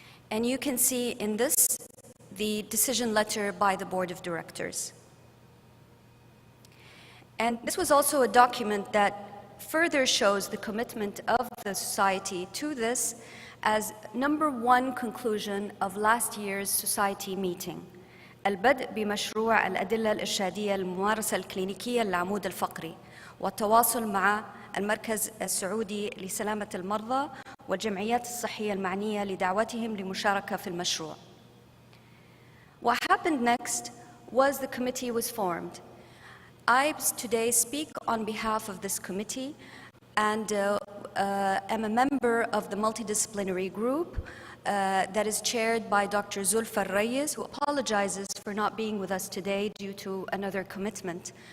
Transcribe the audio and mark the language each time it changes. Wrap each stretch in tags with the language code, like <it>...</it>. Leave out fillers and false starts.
<en>And you can see in this the decision letter by the board of directors. And this was also a document that further shows the commitment of the society to this as #1 conclusion of last year's society meeting.</en> <ar>البدء بمشروع الأدلة الإرشادية للممارسة الكلينيكية للعمود الفقري والتواصل مع المركز السعودي لسلامة المرضى والجمعيات الصحية المعنية لدعوتهم لمشاركة في المشروع.</ar> <en>What happened next was the committee was formed. I today speak on behalf of this committee and am a member of the multidisciplinary group that is chaired by Dr. Zulfa Reyes, who apologizes for not being with us today due to another commitment.</en>